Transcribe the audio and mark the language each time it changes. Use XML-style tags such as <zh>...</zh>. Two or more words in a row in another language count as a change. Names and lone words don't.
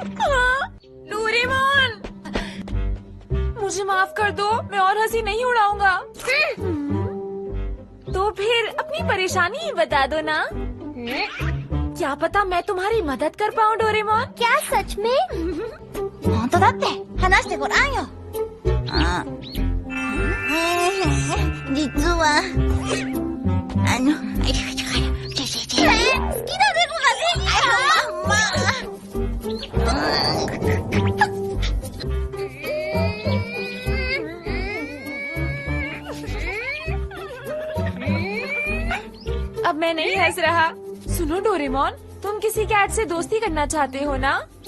<hi>डोरेमोन, मुझे माफ कर दो, मैं और हंसी नहीं उड़ाऊंगा। तो फिर अपनी परेशानी ही बता दो ना। क्या पता मैं तुम्हारी मदद कर पाऊँ डोरेमोन। क्या सच में?</hi> <ja>本当だって話してごらんよ。実は好きな猫ができ</ja> <hi>अब मैं नहीं हंस रहा। सुनो डोरेमोन, तुम किसी कैट से दोस्ती करना चाहते हो ना?</hi>